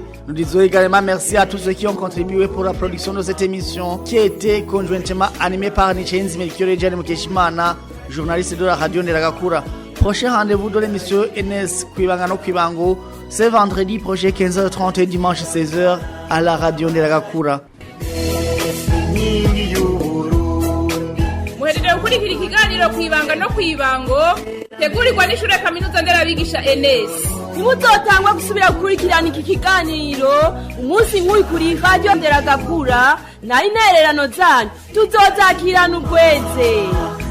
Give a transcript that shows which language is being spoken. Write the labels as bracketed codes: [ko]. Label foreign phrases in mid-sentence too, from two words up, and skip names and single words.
[fr] Nous disons également merci à tous ceux qui ont contribué pour la production de cette émission qui a été conjointement animée par Nichenzi Melchior et Gianni Mukeshimana, journaliste de la radio Nderagakura. Prochain rendez-vous de l'émission NS Kwibanga no Kwibango, c'est vendredi prochain 15h30 et dimanche 16h à la radio Nderagakura. [rn] muhejeje gukurikira ikiganiro kwibanga no kwibango tegurirwa n'ishure kaminuza nderabigisha NS. Nimuzotangwa gusubira gukurikirana iki kiganiro umunsi nk'uyu kuri radio Nderagakura na intererano zanyu tuzozakirana ugweze.